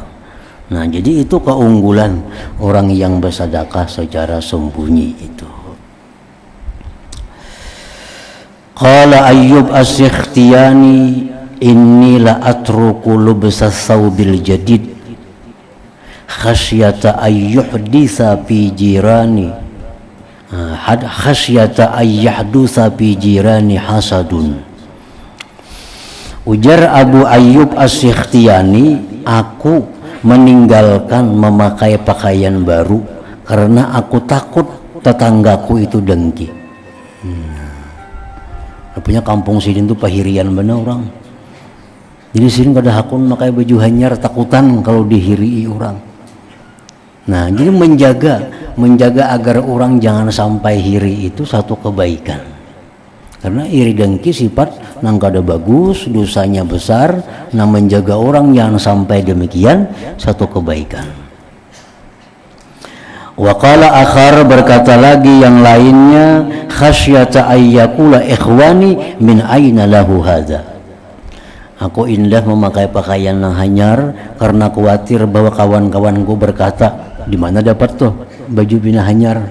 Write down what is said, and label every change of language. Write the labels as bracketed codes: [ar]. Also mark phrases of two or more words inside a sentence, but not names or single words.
[id] Nah, jadi itu keunggulan orang yang bersedekah secara sembunyi itu. [ar] قال أيوب السختياني إني لا أترك لبس الثوب الجديد خشية أن يحدث في جيراني خشية أن يحدث في جيراني حسد. [id] Ujar Abu Ayyub As-Sikhtiyani, aku meninggalkan memakai pakaian baru karena aku takut tetanggaku itu dengki. [bjn] Punya kampung sini tuh pahirian bener orang. Jadi sini kada hakun pakai baju hanyar takutan kalau dihiri orang. [id] Nah, jadi menjaga agar orang jangan sampai hiri itu satu kebaikan. [bjn] Karena iri dengki sifat nang kada bagus, dosanya besar. [id] Nah, menjaga orang jangan sampai demikian satu kebaikan. [ar] وقال آخر, [id] berkata lagi yang lainnya, [ar] خشية أن يقول إخواني من أين له هذا. [bjn] Aku indah memakai pakaian yang hanyar karena khawatir bahwa kawan-kawanku berkata, di mana dapat tuh baju bina hanyar.